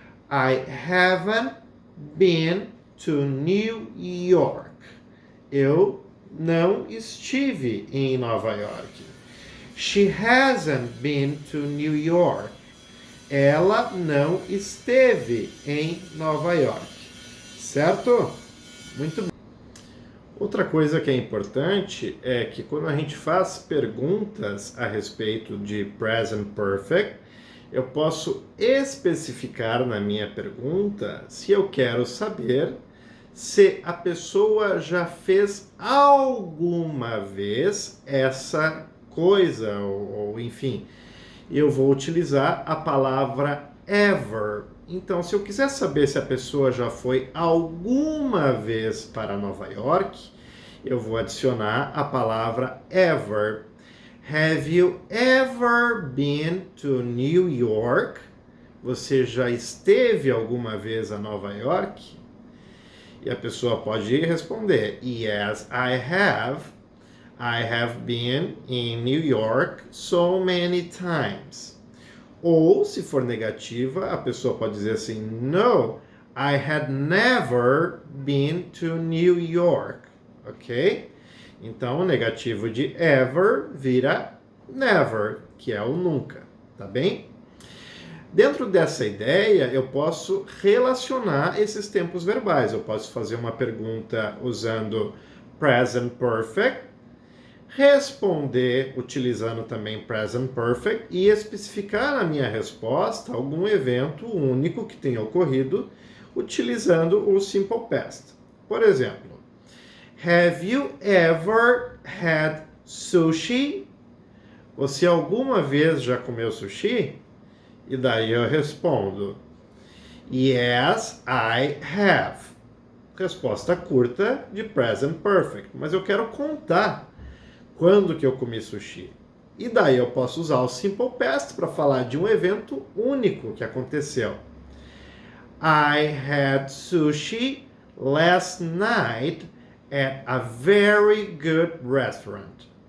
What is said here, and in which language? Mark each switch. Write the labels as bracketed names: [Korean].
[English] I haven't been to New York. [Portuguese] Eu não estive em Nova York. [English] She hasn't been to New York. [Portuguese] Ela não esteve em Nova York. Certo? Muito bem. Outra coisa que é importante é que quando a gente faz perguntas a respeito de present perfect, eu posso especificar na minha pergunta se eu quero saber se a pessoa já fez alguma vez essa coisa, ou enfim, eu vou utilizar a palavra ever. Então, se eu quiser saber se a pessoa já foi alguma vez para Nova York, eu vou adicionar a palavra ever. [English] Have you ever been to New York? [Portuguese] Você já esteve alguma vez a Nova York? E a pessoa pode responder, [English] yes, I have. I have been in New York so many times. [Portuguese] Ou, se for negativa, a pessoa pode dizer assim, [English] no, I had never been to New York. [Portuguese] Ok? Então, o negativo de ever vira never, que é o nunca. Tá bem? Dentro dessa ideia, eu posso relacionar esses tempos verbais. Eu posso fazer uma pergunta usando present perfect, responder utilizando também present perfect e especificar na minha resposta algum evento único que tenha ocorrido utilizando o simple past. Por exemplo, [English] have you ever had sushi? [Portuguese] Você alguma vez já comeu sushi? E daí eu respondo, [English] yes, I have. [Portuguese] Resposta curta de present perfect, mas eu quero contar quando que eu comi sushi. E daí eu posso usar o simple past para falar de um evento único que aconteceu. [English] I had sushi last night at a very good restaurant.